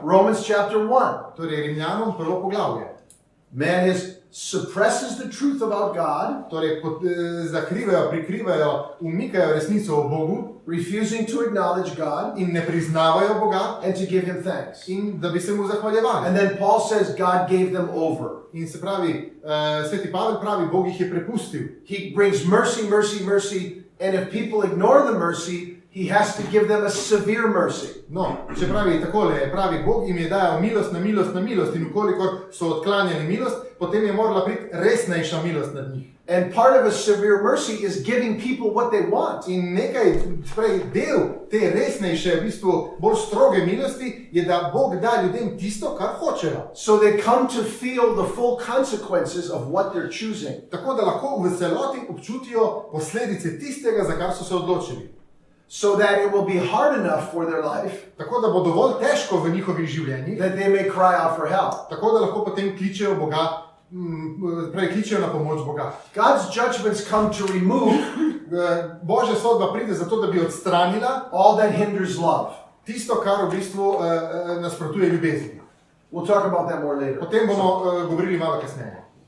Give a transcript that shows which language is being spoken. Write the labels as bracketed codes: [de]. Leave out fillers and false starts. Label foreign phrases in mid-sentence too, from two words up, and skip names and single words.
[en] Romans chapter 1. [sl] Torej Rimljanom prvo poglavje. [en] Man suppresses the truth about God, [sl] Torej zakrivajo, prikrivajo, umikajo resnico o Bogu [en] refusing to acknowledge God [sl] in ne priznavajo Boga [en] and to give him thanks. [sl] in da bi se mu zahvaljevali. [en] And then Paul says God gave them over. [sl] In se pravi, Sveti Pavel pravi, Bog jih je prepustil. [en] He brings mercy, mercy, mercy, and if people ignore the mercy, he has to give them a severe mercy. [sl] No, če pravi takole, pravi, Bog jim je dajal milost na milost na milost in ukolikor so odklanjali milost, potem je morala priti resnejša milost nad njih. [en] And part of a severe mercy is giving people what they want. [sl] In del te resnejše, v bistvu bolj stroge milosti, je, da Bog da ljudem tisto, kar hočejo. [en] So they come to feel the full consequences of what they're choosing. [sl] Tako da lahko v celoti občutijo posledice tistega, za kar so se odločili. [en] So that it will be hard enough for their life [sl] Tako da bo dovolj težko v njihovih življenjih, [en] that they may cry out for help. [sl] tako da lahko potem kličejo Boga prej kličejo na pomoč Boga. [en] God's judgments come to remove [sl] Božja sodba pride zato, da bi odstranila [en] all that hinders love. [sl] tisto, kar v bistvu nasprotuje ljubezni. [en] We'll talk about that more later. [sl] O tem bomo govorili malo kasneje.